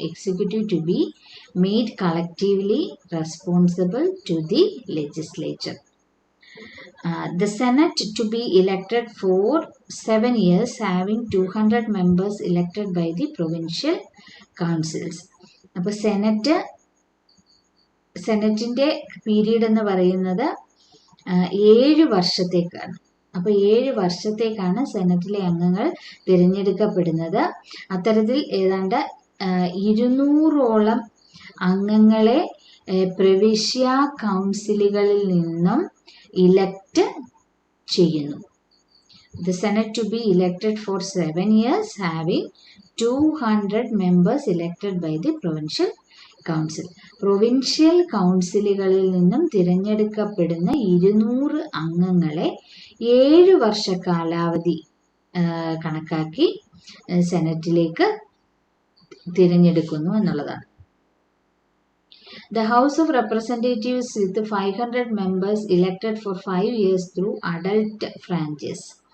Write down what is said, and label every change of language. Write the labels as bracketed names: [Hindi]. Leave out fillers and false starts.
[English] Executive to be made collectively responsible to the legislature. The Senate to be elected for 7 years, having 200 members elected by the provincial councils. [Malayalam] അപ്പോൾ സെനറ്റിന്റെ period എന്ന് പറയുന്നത് 7 വർഷത്തേക്കാണ്. അപ്പോൾ 7 വർഷത്തേക്കാണ് സെനറ്റിലെ അംഗങ്ങൾ തിരഞ്ഞെടുക്കപ്പെടുന്നത്. അത്തരത്തിൽ ഏതാണ്ട് 200ഓളം അംഗങ്ങളെ പ്രവിശ്യ കൗൺസിലുകളിൽ നിന്നും ഇലക്ട് ചെയ്യുന്നു. [English] The Senate to be elected for 7 years, having 200 members elected by the provincial council. [Malayalam] Provincial കൗൺസിലുകളിൽ നിന്നും തിരഞ്ഞെടുക്കപ്പെടുന്ന 200 അംഗങ്ങളെ 7 വർഷ കാലാവധി കണക്കാക്കി സെനറ്റിലേക്ക് തിരഞ്ഞെടുക്കുന്നു എന്നുള്ളതാണ്. [English] The House of Representatives with 500 members elected for 5 years through adult franchise.